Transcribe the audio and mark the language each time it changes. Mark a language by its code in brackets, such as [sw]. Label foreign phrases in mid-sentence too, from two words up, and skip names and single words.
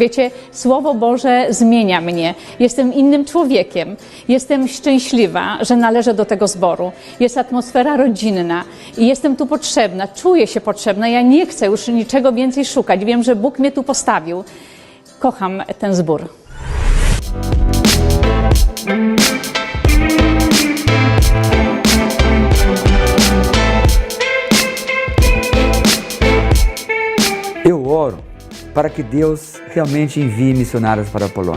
[pl] Wiecie, Słowo Boże zmienia mnie. Jestem innym człowiekiem. Jestem szczęśliwa, że należę do tego zboru. Jest atmosfera rodzinna i jestem tu potrzebna. Czuję się potrzebna. Ja nie chcę już niczego więcej szukać. Wiem, że Bóg mnie tu postawił. Kocham ten zbór. [pt] Eu oro para que Deus realmente envie missionários para a Polônia.